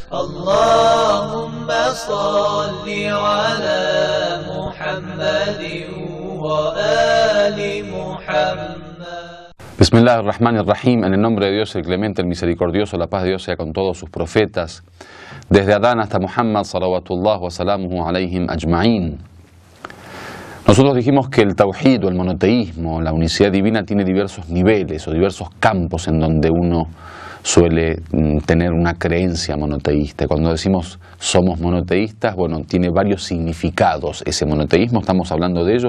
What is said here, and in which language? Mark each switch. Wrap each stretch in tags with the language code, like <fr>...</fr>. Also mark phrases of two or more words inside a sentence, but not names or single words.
<ar>اللهم صل على محمد وآل محمد. بسم الله الرحمن الرحيم.</ar> <es>En el nombre de Dios, el clemente, el misericordioso, la paz de Dios sea con todos sus profetas, desde Adán hasta Muhammad,</es> <ar>صلوات الله وسلامه عليهم أجمعين.</ar> <es>Nosotros dijimos que el tawhid o el monoteísmo, la unicidad divina, tiene diversos niveles o diversos campos en donde uno suele tener una creencia monoteísta. Cuando decimos somos monoteístas, bueno, tiene varios significados ese monoteísmo, estamos hablando de ello.</es>